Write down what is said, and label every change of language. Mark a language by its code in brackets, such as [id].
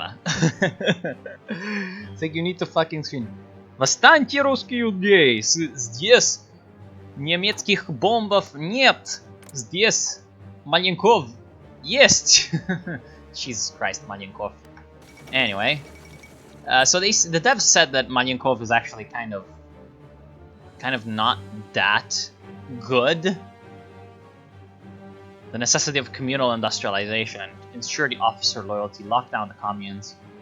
[en] It's like you need to fucking scream. [ru] Восстаньте, русские людей! Здесь немецких бомбов нет! Здесь Маленков есть! [en] Jesus Christ, Malenков. Anyway, so the devs said that Malenкov is actually kind of not that good. The necessity of communal industrialization, ensure the officer loyalty, lock down the communes.